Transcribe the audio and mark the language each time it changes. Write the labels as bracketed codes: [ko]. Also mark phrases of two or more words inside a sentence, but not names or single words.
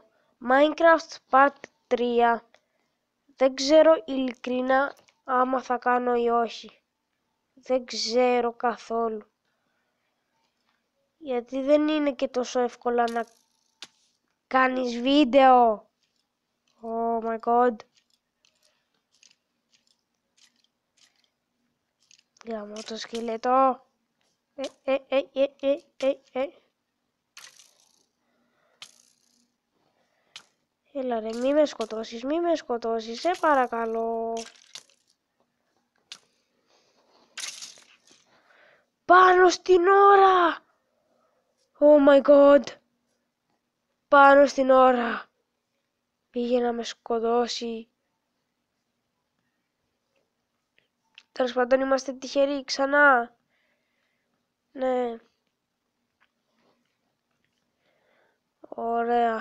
[en] Minecraft Part 3. [el] Δεν ξέρω ειλικρινά άμα θα κάνω ή όχι. Δεν ξέρω καθόλου. Γιατί δεν είναι και τόσο εύκολα να κάνεις βίντεο. [en] Oh my god. [el] Γαμώ το σκελετό. Έλα ρε, μη με σκοτώσεις, σε παρακαλώ. Πάνω στην ώρα. [en] Oh my god. [el] Πάνω στην ώρα. Πήγε να με σκοτώσει. Τέλος πάντων είμαστε τυχεροί ξανά. Ναι. Ωραία.